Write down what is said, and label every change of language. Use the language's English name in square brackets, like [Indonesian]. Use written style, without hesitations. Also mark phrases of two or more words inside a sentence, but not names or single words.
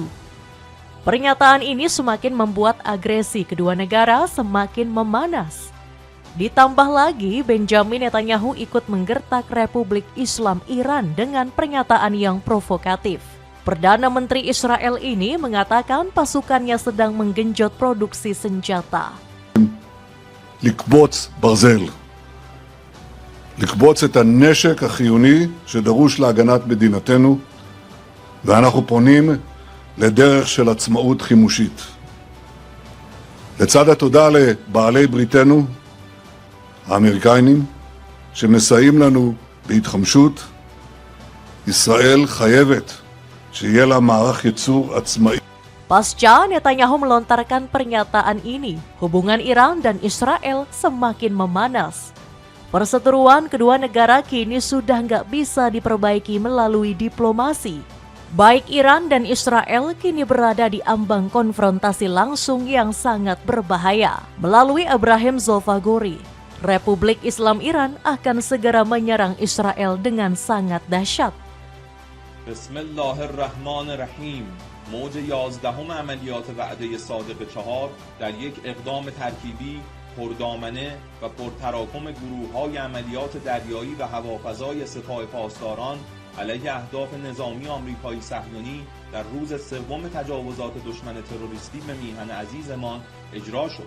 [Indonesian] Pernyataan ini semakin membuat agresi kedua negara semakin memanas. Ditambah lagi, Benjamin Netanyahu ikut menggertak Republik Islam Iran dengan pernyataan yang provokatif. Perdana Menteri Israel ini mengatakan pasukannya sedang menggenjot produksi senjata. [Hebrew] לקבוץ ברזל, לקבוץ את הנשק החיוני שדרוש להגנת מדינתנו, ואנחנו פונים לדרך של עצמאות חימושית. לצד התודה לבעלי בריתנו, האמריקאים, שמסייעים לנו בהתחמשות, ישראל חייבת שיהיה לה מערך ייצור עצמאי. [Indonesian] Pasca Netanyahu melontarkan pernyataan ini, hubungan Iran dan Israel semakin memanas. Perseteruan kedua negara kini sudah nggak bisa diperbaiki melalui diplomasi. Baik Iran dan Israel kini berada di ambang konfrontasi langsung yang sangat berbahaya. Melalui Ebrahim Zolfagori, Republik Islam Iran akan segera menyerang Israel dengan sangat dahsyat. [Arabic] Bismillahirrahmanirrahim. [Persian] موج 11 عملیات وعده صادق 4 در یک اقدام ترکیبی پردامنه و پرتراکم گروه‌های عملیات دریایی و هوافضای سپاه پاسداران علیه اهداف نظامی آمریکایی صهیونی در روز سوم تجاوزات دشمن تروریستی به میهن عزیزمان اجرا شد.